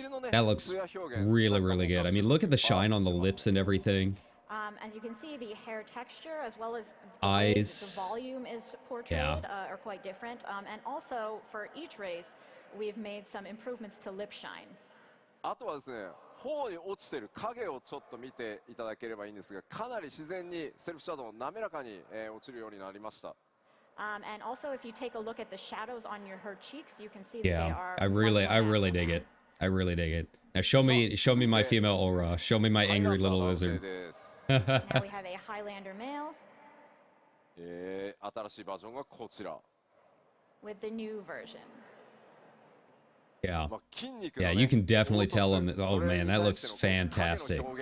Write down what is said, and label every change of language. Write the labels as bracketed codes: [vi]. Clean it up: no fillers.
[en] That looks really, really good. I mean, look at the shine on the lips and everything. As you can see, the hair texture as well as Eyes. the volume is portrayed are quite different. And also for each race, we've made some improvements to lip shine. [ja] あとはですね、頬に落ちてる影をちょっと見ていただければいいんですが、かなり自然にセルフシャドウ滑らかに落ちるようになりました。 [en] And also, if you take a look at the shadows on her cheeks, you can see that they Yeah, are. I really dig it. I really dig it. Now show me my female aura. Show me my angry little lizard. Now we have a Highlander male [ja] 新しいバージョンがこちら。 [en] with the new version. Yeah. Yeah, you can definitely tell on the, oh man, that looks fantastic.